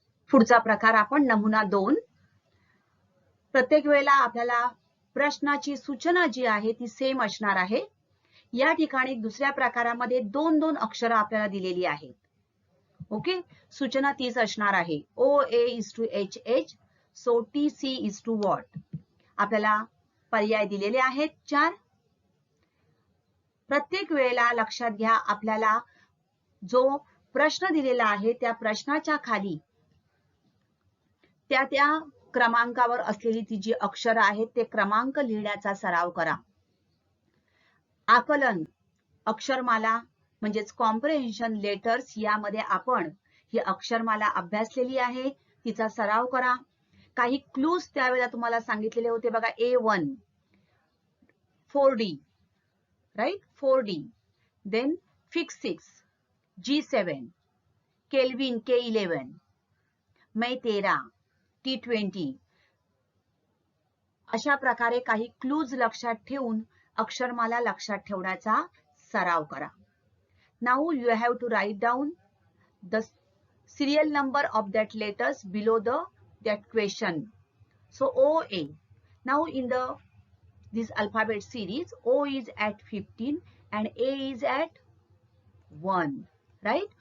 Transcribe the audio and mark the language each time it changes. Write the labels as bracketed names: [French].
[Marathi] पुढचा प्रकार आपण नमुना 2. प्रत्येक वेळेला आपल्याला प्रश्नाची सूचना जी आहे ती सेम असणार आहे. या ठिकाणी दुसऱ्या प्रकारामध्ये 2 अक्षरं आपल्याला दिलेली आहेत. ओके, सूचना तीच असणार आहे. [English] OA is to HH, so TC is to what? [Marathi] आपल्याला पर्याय दिलेले आहेत 4. प्रत्येक वेळेला लक्षात घ्या, आपल्याला जो प्रश्न दिलेला आहे त्या प्रश्नाच्या खाली त्या क्रमांकावर असलेली ती जी अक्षरं आहेत ते क्रमांक लिहिण्याचा सराव करा. आकलन अक्षरमाला म्हणजेच कॉम्प्रिहेन्शन लेटर्स यामध्ये आपण ही अक्षरमाला अभ्यासलेली आहे, तिचा सराव करा. काही क्लूज त्यावेळेला तुम्हाला सांगितलेले होते बघा. A1 4D, right, 4D. Then fix 6, G7, kelvin K11, मै 13, T20. अशा प्रकारे काही क्लूज लक्षात ठेवून अक्षरमाला लक्षात ठेवण्याचा सराव करा. [English] Now you have to write down the serial number of that letters below that question. So OA. Now in this alphabet series, O is at 15 and A is at 1, right?